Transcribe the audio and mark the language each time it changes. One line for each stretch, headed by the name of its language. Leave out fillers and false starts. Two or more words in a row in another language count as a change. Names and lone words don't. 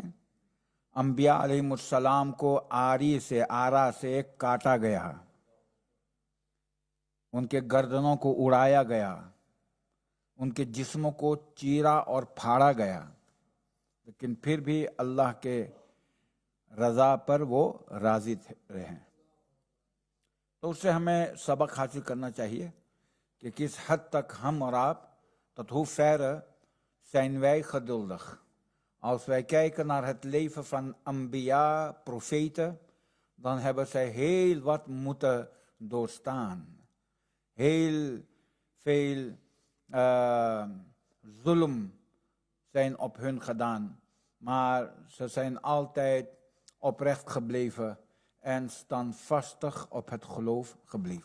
Urdu: انبیاء علیہم السلام کو آرا سے کاٹا گیا، ان کے گردنوں کو اڑایا گیا، ان کے جسموں کو چیرا اور پھاڑا گیا، لیکن پھر بھی اللہ کے رضا پر وہ راضی رہے۔ تو اس سے ہمیں سبق حاصل کرنا چاہیے کہ کس حد تک ہم اور آپ
Dutch: dat hoe ver zijn wij geduldig. Als wij kijken naar het leven van Anbiya, profeten, dan hebben zij heel wat moeten doorstaan. Heel veel zulm zijn op hun gedaan, maar ze zijn altijd oprecht gebleven en standvastig op het geloof gebleven.